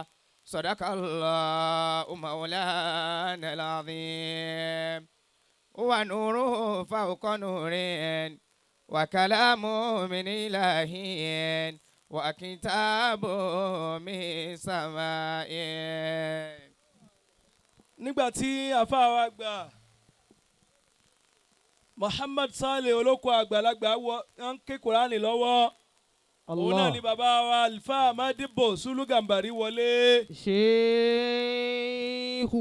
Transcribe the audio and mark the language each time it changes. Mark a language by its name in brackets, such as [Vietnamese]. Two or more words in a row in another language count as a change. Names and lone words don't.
[Arabic] صدق الله مولانا العظيم. ونوره فوق نور وكلامه من إله وكتابه من سماء. [Yoruba] nígbà tí àfáà wa gbà Muhammad Saleh olóko àgbàlagbà wọ́n ń ké Kùránì lọ́wọ́ òun náà ni bàbá wa Alfa Madibo Sulu Gambari wọlé. Ṣéhù.